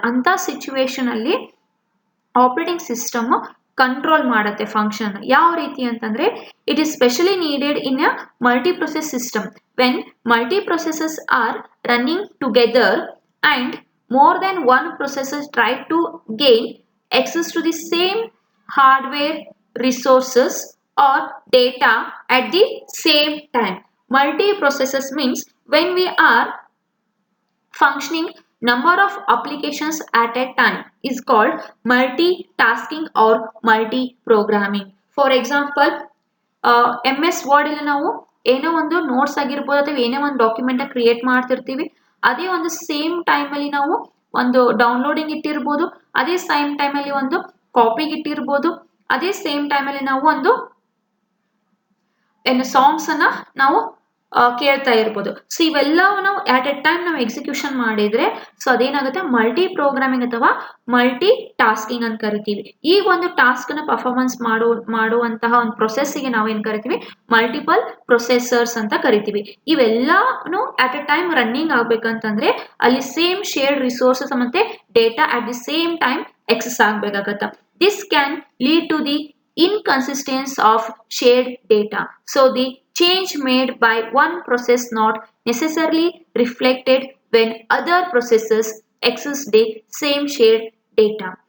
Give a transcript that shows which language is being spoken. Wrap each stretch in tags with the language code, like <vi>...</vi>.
<kn>ಅಂತ ಸಿಚುವೇಶನ್ ಅಲ್ಲಿ operating system control ಮಾಡುತ್ತೆ ಫಂಕ್ಷನ್. ಯಾವ ರೀತಿ ಅಂತಂದ್ರೆ</kn> <en>It is specially needed in a multi process system when multi processes are running together and more than one processor try to gain access to the same hardware resources or data at the same time. Multi-processors means when we are functioning number of applications at a time is called multitasking or multi-programming. For example,</en> <kn>MS Word ಅಲ್ಲಿ ನಾವು ಏನೋ ಒಂದು notes ಆಗಿರ್ಬೋದು ಅಥವಾ ಏನೋ ಒಂದು document create ಮಾಡ್ತಿರ್ತೀವಿ, ಅದೇ ಒಂದು ಸೇಮ್ ಟೈಮಲ್ಲಿ ನಾವು ಒಂದು ಡೌನ್ಲೋಡಿಂಗ್ ಇಟ್ಟಿರ್ಬೋದು, ಅದೇ ಸೇಮ್ ಟೈಮಲ್ಲಿ ಒಂದು ಕಾಪಿಗೆ ಇಟ್ಟಿರ್ಬೋದು, ಅದೇ ಸೇಮ್ ಟೈಮಲ್ಲಿ ನಾವು ಒಂದು ಏನು ಸಾಂಗ್ಸ್ ಅನ್ನ ನಾವು ಕೇಳ್ತಾ ಇರ್ಬೋದು. ಸೊ ಇವೆಲ್ಲವೂ ನಾವು ಆಟ್ ಎ ಟೈಮ್ ನಾವು ಎಕ್ಸಿಕ್ಯೂಷನ್ ಮಾಡಿದ್ರೆ ಸೊ ಅದೇನಾಗುತ್ತೆ ಮಲ್ಟಿ ಪ್ರೋಗ್ರಾಮಿಂಗ್ ಅಥವಾ ಮಲ್ಟಿ ಟಾಸ್ಕಿಂಗ್ ಅಂತ ಕರಿತೀವಿ. ಈ ಒಂದು ಟಾಸ್ಕ್ ನ ಪರ್ಫಾರ್ಮೆನ್ಸ್ ಮಾಡುವಂತಹ ಒಂದು ಪ್ರೊಸೆಸ್ಗೆ ನಾವು ಏನ್ ಕರಿತೀವಿ ಮಲ್ಟಿಪಲ್ ಪ್ರೊಸೆಸರ್ಸ್ ಅಂತ ಕರಿತೀವಿ. ಇವೆಲ್ಲಾನು ಆಟ್ ಎ ಟೈಮ್ ರನ್ನಿಂಗ್ ಆಗ್ಬೇಕಂತಂದ್ರೆ ಅಲ್ಲಿ ಸೇಮ್ ಶೇರ್ಡ್ ರಿಸೋರ್ಸಸ್ ಮತ್ತೆ data at the same time excess ಆಗ್ಬೇಕಾಗತ್ತ.</kn> <en>This can lead to the inconsistency of shared data. So the change made by one process not necessarily reflected when other processes access the same shared data.</en>